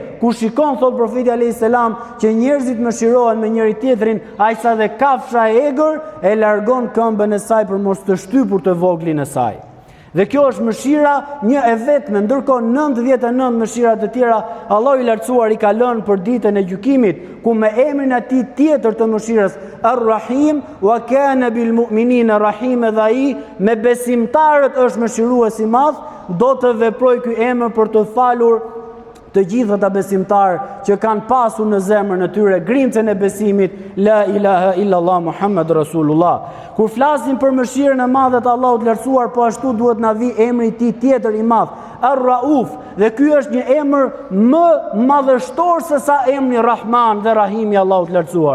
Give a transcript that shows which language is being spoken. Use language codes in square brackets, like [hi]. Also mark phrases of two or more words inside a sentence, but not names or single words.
[sq] Ku shikon, thot profeti [ar] عليه السلام, [sq] që njerëzit mëshirohen me njëri tjetrin, aq sa dhe kafsha e egër e largon këmbën e saj për mos të shtypur të voglin e saj. Dhe kjo është mëshira një e vetme, ndërkohë 99 mëshira të tjera Allahu i lartësuar i ka lënë për ditën e gjykimit, ku me emrin e tij tjetër të mëshirës, [ar] الرحيم، وكان بالمؤمنين رحيم, [sq] dhe ai me besimtarët është mëshirues i madh, do të veprojë ky emër për të falur të gjithë ata besimtar që kanë pasur në zemrën e tyre grimcën e besimit [ar] لا إله إلا الله محمد رسول الله. [sq] Kur flasim për mëshirën e madhe të Allahut të lartësuar, po ashtu duhet na vi emri i tij tjetër i madh, Ar-Rauf, dhe ky është një emër më madhështor se sa emri Rahman dhe Rahim i Allahut të lartësuar.